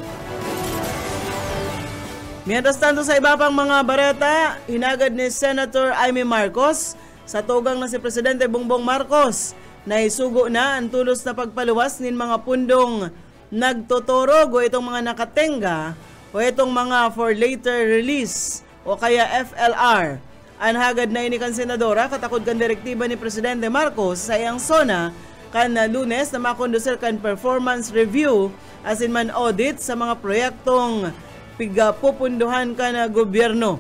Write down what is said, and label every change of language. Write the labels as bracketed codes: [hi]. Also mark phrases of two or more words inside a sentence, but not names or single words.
[es] Mientras tanto [bik] sa iba pang mga bareta, hinagad ni Senator Amy Marcos sa tugang na si Presidente Bongbong Marcos na isugo na ang tulos na pagpaluwas nin mga pundong nagtotorog o itong mga nakatenga o itong mga [en] for later release [bik] o kaya FLR. Ang hagad na ini kan senadora katakod kan direktiba ni Presidente Marcos sa iyang sona kan Lunes na makondusir kan [en] performance review [bik] asin man audit sa mga proyektong pigapupunduhan kan gobyerno.